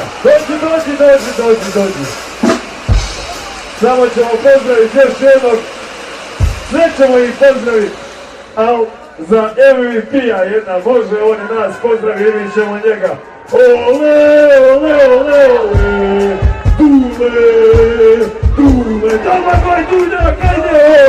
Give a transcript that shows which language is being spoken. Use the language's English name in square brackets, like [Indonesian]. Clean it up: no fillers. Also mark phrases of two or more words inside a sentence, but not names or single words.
[Croatian] Dođi. Samo ćemo pozdraviti još jednog. Sve ćemo ih pozdraviti. Ali za MVP-a jedna može, on je nas pozdravi i mi ćemo njega. Ole, ole, ole, ole. Dule. Domagoj Dudjak, ajde.